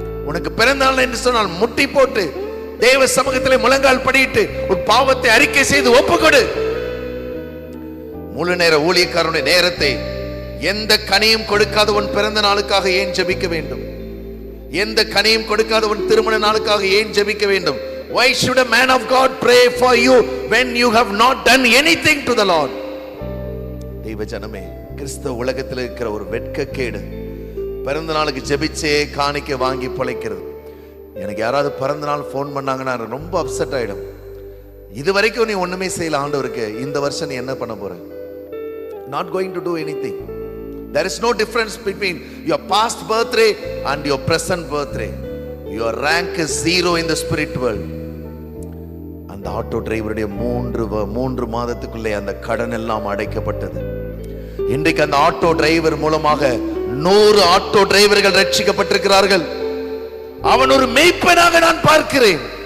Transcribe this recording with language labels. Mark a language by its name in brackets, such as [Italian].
[Tamil] உனக்கு பிறந்த நாள் என்று சொன்னால் முட்டி போட்டு தேவ சமூகத்திலே முழங்கால் படியிட்டு உன் பாவத்தை அறிக்கை செய்து ஒப்புக்கொடு. முழு நேர ஊழியக்காரனுடைய நேரத்தை எந்த கனியும் கொடுக்காத உன் பிறந்த நாளுக்காக ஏன் ஜெபிக்க வேண்டும்? எந்த கனியும் கொடுக்காத உன் திருமண நாளுக்காக ஏன் ஜெபிக்க வேண்டும்? [English] Why should a man of God pray for you when you have not done anything to the Lord? [Tamil] தெய்வ ஜனமே, கிறிஸ்தவ உலகத்தில் இருக்கிற ஒரு வெட்கக்கேடு பிறந்த நாளுக்கு ஜெபிச்சே காணிக்க வாங்கி பிழைக்கிறது. எனக்கு யாராவது பிறந்த நாள் ஃபோன் பண்ணாங்கன்னா ரொம்ப அப்செட் ஆயிடும். இது வரைக்கும் நீ ஒண்ணுமே செய்யல ஆண்டவருக்கு, இந்த வருஷம் நீ என்ன பண்ண போற? [English] Not going to do anything. There is no difference between your past birthday and your present birthday. Your rank is 0 in the spirit world. [Tamil] அந்த ஆட்டோ டிரைவருடைய 3 மாதத்துக்குள்ளே அந்த கடன் எல்லாம் அடைக்கப்பட்டது. இன்றைக்கு அந்த ஆட்டோ டிரைவர் மூலமாக 100 ஆட்டோ டிரைவர்கள் ரட்சிக்கப்பட்டிருக்கிறார்கள். அவன் ஒரு மேய்ப்பனாக நான் பார்க்கிறேன்.